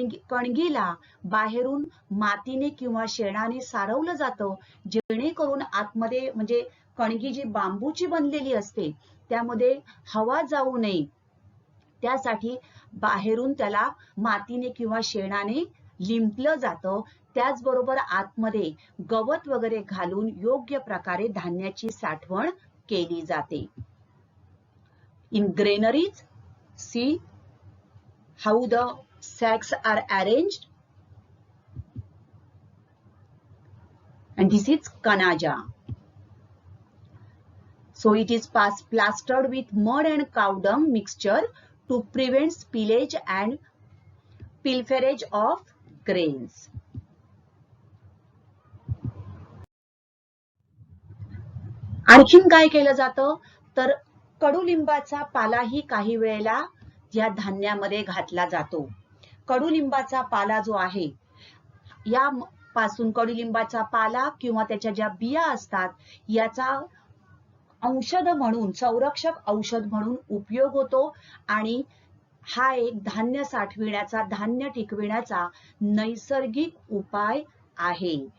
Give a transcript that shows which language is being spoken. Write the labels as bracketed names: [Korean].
[Marathi] कणगीला बाहेरून मातीने किंवा शेणाने सारवलं जातं, जेणेकरून आतमध्ये म्हणजे कणगी जी बांबूची बनलेली असते त्यामध्ये हवा जाऊ नये, त्यासाठी बाहेरून त्याला मातीने किंवा शेणाने लिंपलं जातं. त्याचबरोबर आतमध्ये गवत वगैरे घालून योग्य प्रकारे धान्याची साठवण केली जाते. [English] In granaries, see how the sacks are arranged, and this is kanaja. So it is plastered with mud and cow dung mixture to prevent spillage and pilferage of grains. [Marathi] आणखीन काय केलं जातं तर कडुलिंबाचा पालाही काही वेळेला या धान्यामध्ये घातला जातो. कडुलिंबाचा पाला जो आहे या पासून कडुलिंबाचा पाला किंवा त्याच्या ज्या बिया असतात याचा औषध म्हणून संरक्षक औषध म्हणून उपयोग होतो आणि हा एक धान्य साठविण्याचा धान्य टिकविण्याचा नैसर्गिक उपाय आहे.